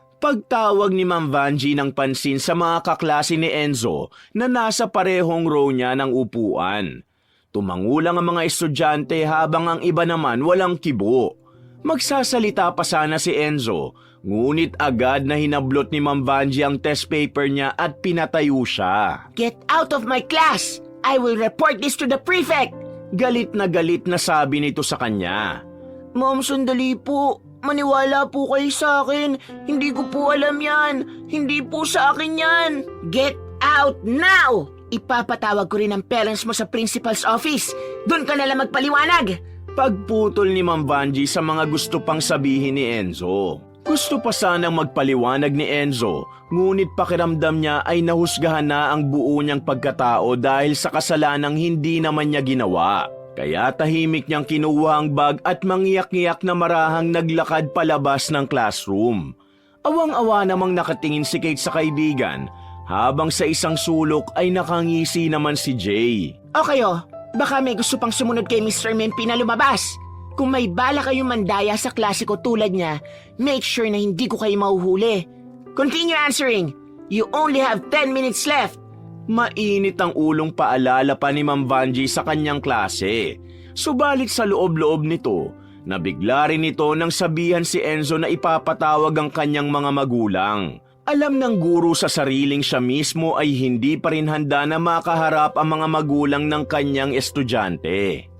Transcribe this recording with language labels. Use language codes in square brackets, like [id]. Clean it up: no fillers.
[tl] Pagtawag ni Ma'am Vanjie ng pansin sa mga kaklase ni Enzo na nasa parehong row niya ng upuan. Tumangulang ang mga estudyante habang ang iba naman walang kibo. Magsasalita pa sana si Enzo, ngunit agad na hinablot ni Ma'am Vanjie ang test paper niya at pinatayo siya. [en] Get out of my class! I will report this to the prefect! [tl] Galit na sabi nito sa kanya. Ma'am, sandali po. Maniwala po kayo sa akin. Hindi ko po alam yan. Hindi po sa akin yan. [en] Get out now! [tl] Ipapatawag ko rin ang parents mo sa principal's office. Doon ka nalang magpaliwanag. Pagputol ni Ma'am Vanjie sa mga gusto pang sabihin ni Enzo. Gusto pa sanang magpaliwanag ni Enzo, ngunit pakiramdam niya ay nahusgahan na ang buo niyang pagkatao dahil sa kasalanang hindi naman niya ginawa. Kaya tahimik niyang kinuha ang bag at mangiyak-ngiyak na marahang naglakad palabas ng classroom. Awang-awa namang nakatingin si Kate sa kaibigan, habang sa isang sulok ay nakangisi naman si Jay. O kayo, baka may gusto pang sumunod kay Mr. Mempi na lumabas. Kung may bala kayong mandaya sa klase ko tulad niya, [en] make sure [tl] na hindi ko kayo mahuhuli. [en] Continue answering. You only have 10 minutes left. [tl] Mainit ang ulong paalala pa ni Ma'am Vanjie sa kanyang klase. Subalit sa loob-loob nito, nabigla rin ito nang sabihan si Enzo na ipapatawag ang kanyang mga magulang. Alam ng guro sa sariling siya mismo ay hindi pa rin handa na makaharap ang mga magulang ng kanyang estudyante.